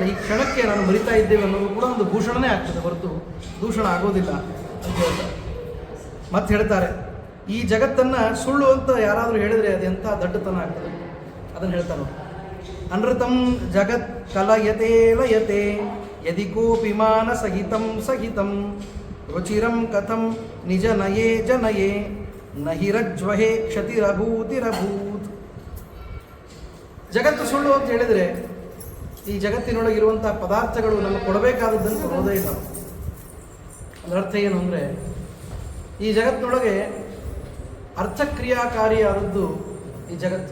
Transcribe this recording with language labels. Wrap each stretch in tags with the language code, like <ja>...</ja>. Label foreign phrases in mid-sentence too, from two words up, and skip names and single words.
<kn>ಈ ಕ್ಷಣಕ್ಕೆ ನಾನು ಮರಿತಾ ಇದ್ದೇವೆ ಅನ್ನೋದು ಕೂಡ ಒಂದು ಭೂಷಣನೇ ಆಗ್ತದೆ ಹೊರತು ದೂಷಣ ಆಗೋದಿಲ್ಲ ಅಂತ ಹೇಳ್ತಾರೆ. ಮತ್ತೆ ಹೇಳ್ತಾರೆ, ಈ ಜಗತ್ತನ್ನು ಸುಳ್ಳು ಅಂತ ಯಾರಾದರೂ ಹೇಳಿದರೆ ಅದೆಂಥ ದಡ್ಡತನ ಆಗ್ತದೆ. ಅದನ್ನು ಹೇಳ್ತಾರೆ,</kn> <sa>ಅನೃತಂ ಜಗತ್ ಕಲಯತೆ ಲಯತೆ ಯದಿ ಕೋಪಿ ಮಾನ ಸಹಿತಂ ರುಚಿರಂ ಕಥಂ ನಿಜ ನಯೇ ಜನಯೇ ನಹಿರಜ್ವಹೇ ಕ್ಷತಿರಭೂತಿರಭೂತ್.</sa> <kn>ಜಗತ್ತು ಸುಳ್ಳು ಅಂತ ಹೇಳಿದರೆ ಈ ಜಗತ್ತಿನೊಳಗಿರುವಂಥ ಪದಾರ್ಥಗಳು ನಮಗೆ ಕೊಡಬೇಕಾದದ್ದನ್ನು ಕೊಡೋದೇ ಇಲ್ಲ. ಅದರ ಅರ್ಥ ಏನು ಅಂದರೆ ಈ ಜಗತ್ತಿನೊಳಗೆ ಅರ್ಥಕ್ರಿಯಾಕಾರಿಯಾದದ್ದು ಈ ಜಗತ್ತು.</kn>